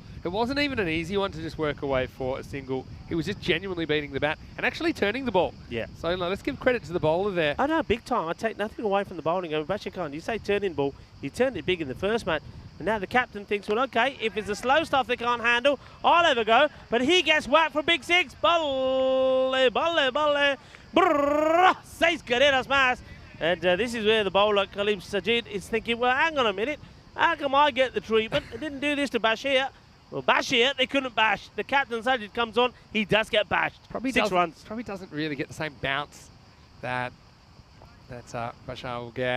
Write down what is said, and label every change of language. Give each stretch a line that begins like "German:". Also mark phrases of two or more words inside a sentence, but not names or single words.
English: It wasn't even an easy one to just work away for a single. He was just genuinely beating the bat and actually turning the ball. Yeah. So let's give credit to the bowler there. I know, big time. I take nothing away from the bowling. I mean, Brescia Khan, you say turning ball, he turned it big in the first match. And now the captain thinks, well, okay, if it's the slow stuff they can't handle, I'll have a go. But he gets whacked for big six.
Punjabi: Balle, balle, balle. Brrrr,
Spanish: seis carreras más.
English: And this is where the bowler, Khalib Sajid, is thinking, well, hang on a minute. How come I get the treatment? They didn't do this to Bashir. Well, Bashir, they couldn't bash. The captain Sajid comes on. He does get bashed. Probably 6 runs. Probably doesn't really get the same bounce that Bashar will get.